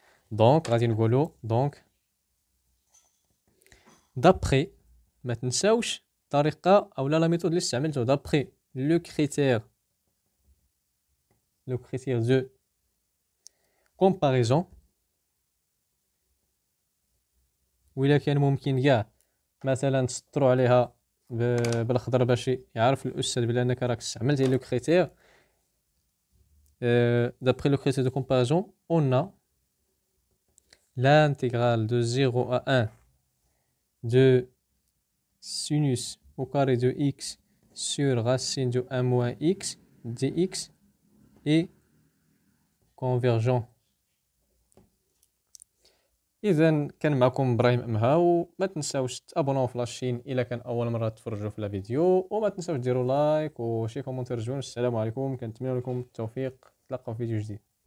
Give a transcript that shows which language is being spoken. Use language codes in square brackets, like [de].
[ar] دونك غادي نقولوا دونك دابري، ما تنساوش الطريقه اولا لا ميثود اللي استعملتو، دابري لو كريتير دو كومباريزون، وإلا كان ممكن كاع مثلا تسطروا عليها بالاخضر باش يعرف الاستاذ بلا انك راك استعملتي لو كريتير. [fr] d'après le critère de comparaison on a l'intégrale de 0 à 1 de sinus au carré de x sur racine de 1 moins x dx est convergent. [ar] اذا كان معكم ابراهيم امها، وما تنساوش تابوناو في لاشين الا كان اول مره تفرجوا في لا فيديو، وما تنساوش ديروا لايك وشي كومونتير زوين. السلام عليكم، كنتمنى لكم التوفيق، نتلاقاو في فيديو جديد.